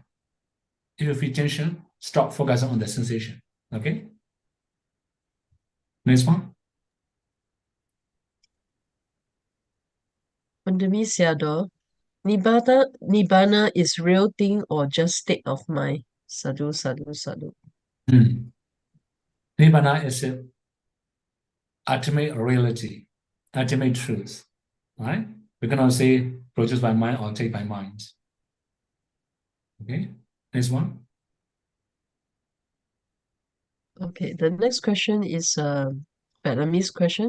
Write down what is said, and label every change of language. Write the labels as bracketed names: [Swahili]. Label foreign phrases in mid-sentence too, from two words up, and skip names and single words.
[English] If you feel tension, stop focusing on the sensation. Okay? Next one. Pandemi Sayadaw, Nibbana is real thing or just state of mind? [Pali] Sadhu, sadhu, sadhu. [English] Nibbana is an ultimate reality, ultimate truth, right? We cannot say produced by mind or take by mind. Okay, next one. Okay, the next question is a Vietnamese question.